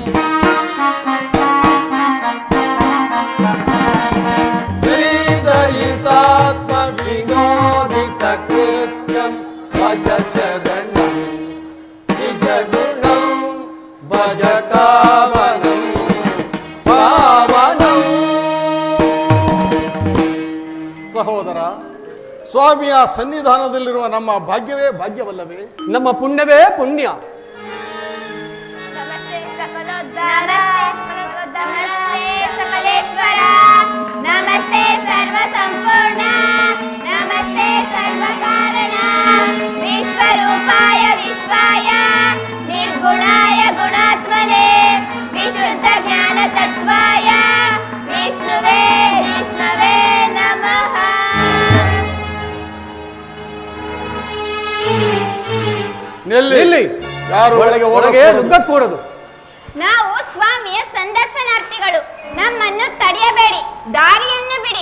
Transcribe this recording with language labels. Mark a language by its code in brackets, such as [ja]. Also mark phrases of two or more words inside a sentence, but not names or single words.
[sa] श्रीदयितात्म विनोदित कृत्यं भज शरणं निज गुणं भज कावनं पावनं [kn] ಸಹೋದರ, ಸ್ವಾಮಿಯ ಸನ್ನಿಧಾನದಲ್ಲಿರುವ ನಮ್ಮ ಭಾಗ್ಯವೇ ಭಾಗ್ಯವಲ್ಲವೇ? ನಮ್ಮ ಪುಣ್ಯವೇ ಪುಣ್ಯ. [sa] ನಮಸ್ತೆ ಸಕಲೇಶ್ವರ, ನಮಸ್ತೆ ಸರ್ವ ಸಂಪೂರ್ಣ, ನಮಸ್ತೆ ಸರ್ವ ಕಾರಣ, ವಿಶ್ವರೂಪಾಯ ವಿಶ್ವಾಯ ನಿರ್ಗುಣಾಯ ಗುಣಾತ್ಮನೆ ವಿಶುದ್ಧ ಜ್ಞಾನ ತತ್ವಾಯ ವಿಷ್ಣುವೇ ವಿಷ್ಣುವೇ ನಮಃ. [kn] ನಿಲ್ಲಿ. ಯಾರು ಒಳಗೆ ನುಗ್ಗಕೂಡದು. ನಾವು ಸ್ವಾಮಿಯ ಸಂದರ್ಶನಾರ್ಥಿಗಳು, ನಮ್ಮನ್ನು ತಡೆಯಬೇಡಿ, ದಾರಿಯನ್ನು ಬಿಡಿ.